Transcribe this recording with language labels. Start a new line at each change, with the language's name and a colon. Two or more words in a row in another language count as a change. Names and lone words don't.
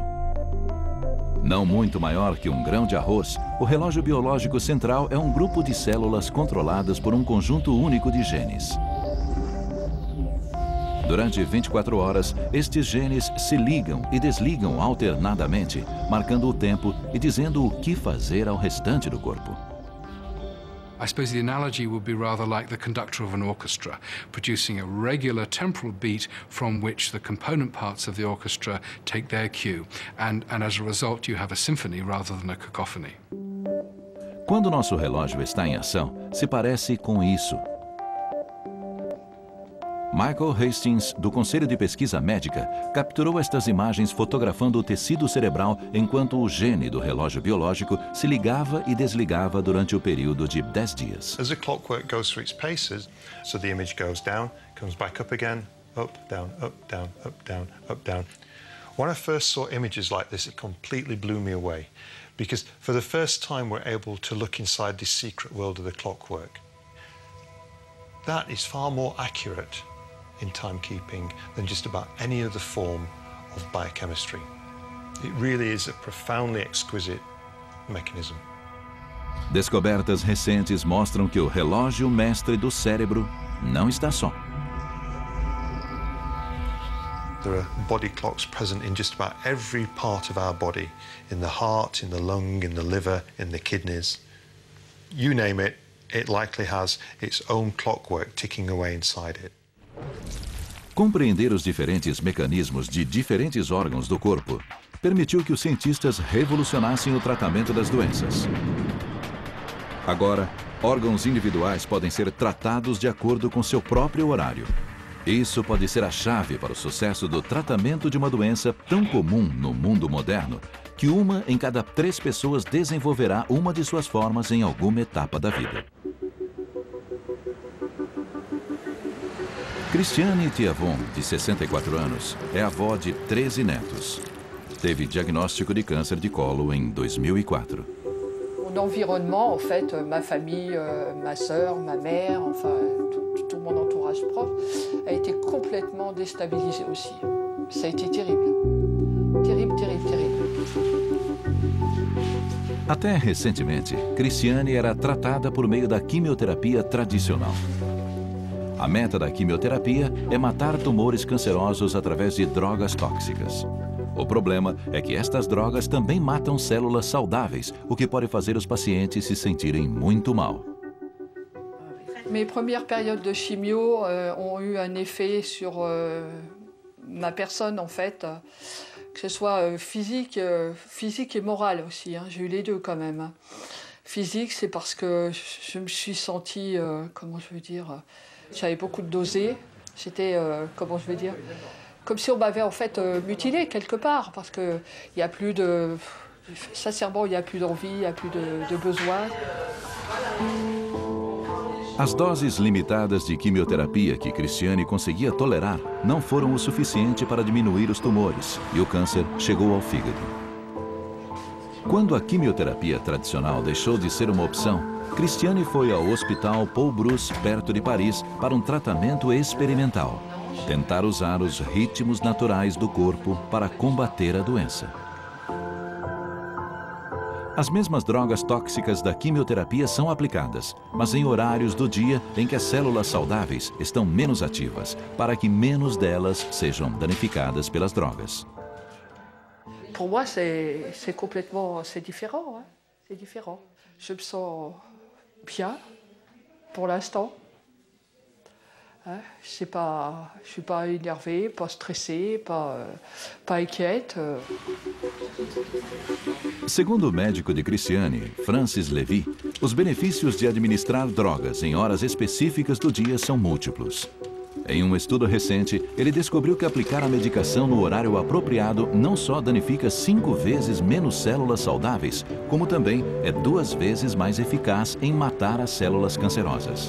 Portuguese: Não muito maior que um grão de arroz, o relógio biológico central é um grupo de células controladas por um conjunto único de genes. Durante 24 horas, estes genes se ligam e desligam alternadamente, marcando o tempo e dizendo o que fazer ao restante do corpo.
English: I suppose the analogy would be rather like the conductor of an orchestra, producing a regular temporal beat from which the component parts of the orchestra take their cue, and as a result you have a symphony rather than a cacophony.
Portuguese: Quando nosso relógio está em ação, se parece com isso. Michael Hastings, do Conselho de Pesquisa Médica, capturou estas imagens fotografando o tecido cerebral enquanto o gene do relógio biológico se ligava e desligava durante o período de 10 dias.
English: As the clockwork goes through its paces, so the image goes down, comes back up again, up, down, up, down, up, down, up, down. When I first saw images like this, it completely blew me away, because for the first time we're able to look inside this secret world of the clockwork. That is far more accurate in timekeeping than just about any other form of biochemistry. It really is a profoundly exquisite mechanism.
Portuguese: Descobertas recentes mostram que o relógio mestre do cérebro não está só.
English: There are body clocks present in just about every part of our body, in the heart, in the lung, in the liver, in the kidneys. You name it, it likely has its own clockwork ticking away inside it.
Portuguese: Compreender os diferentes mecanismos de diferentes órgãos do corpo permitiu que os cientistas revolucionassem o tratamento das doenças. Agora, órgãos individuais podem ser tratados de acordo com seu próprio horário. Isso pode ser a chave para o sucesso do tratamento de uma doença tão comum no mundo moderno que 1 em cada 3 pessoas desenvolverá uma de suas formas em alguma etapa da vida. Christiane Thiavon, de 64 anos, é avó de 13 netos. Teve diagnóstico de câncer de colo em 2004.
French: Mon environnement, en fait, ma famille, ma sœur, ma mère, enfin, tout mon entourage proche, a été complètement déstabilisé aussi. Ça a été terrible. Terrible, terrible, terrible.
Portuguese: Até recentemente, Christiane era tratada por meio da quimioterapia tradicional. A meta da quimioterapia é matar tumores cancerosos através de drogas tóxicas. O problema é que estas drogas também matam células saudáveis, o que pode fazer os pacientes se sentirem muito mal.
French: Mes premières périodes de chimio ont eu un effet sur ma personne, en fait, que ce soit physique et morale aussi. J'ai eu les deux quand même. Physique, c'est parce que je me suis sentie, comment je veux dire, j'avais beaucoup de dosés. C'était, comment je vais dire, comme si on m'avait en fait mutilée quelque part, parce que il y a plus de, sincèrement, il y a plus d'envie, il y a plus de besoin.
Portuguese: As doses limitadas de quimioterapia que Christiane conseguia tolerar não foram o suficiente para diminuir os tumores e o câncer chegou ao fígado. Quando a quimioterapia tradicional deixou de ser uma opção, Christiane foi ao Hospital Paul Brousse, perto de Paris, para um tratamento experimental. Tentar usar os ritmos naturais do corpo para combater a doença. As mesmas drogas tóxicas da quimioterapia são aplicadas, mas em horários do dia em que as células saudáveis estão menos ativas, para que menos delas sejam danificadas pelas drogas.
French: Pour moi, c'est complètement, c'est différent, hein? C'est différent. Je me sens bien, pour l'instant. Je suis pas énervée, pas stressée, pas inquiète.
Portuguese: Segundo o médico de Christiane, Francis Levy, os benefícios de administrar drogas em horas específicas do dia são múltiplos. Em um estudo recente, ele descobriu que aplicar a medicação no horário apropriado não só danifica 5 vezes menos células saudáveis, como também é 2 vezes mais eficaz em matar as células cancerosas.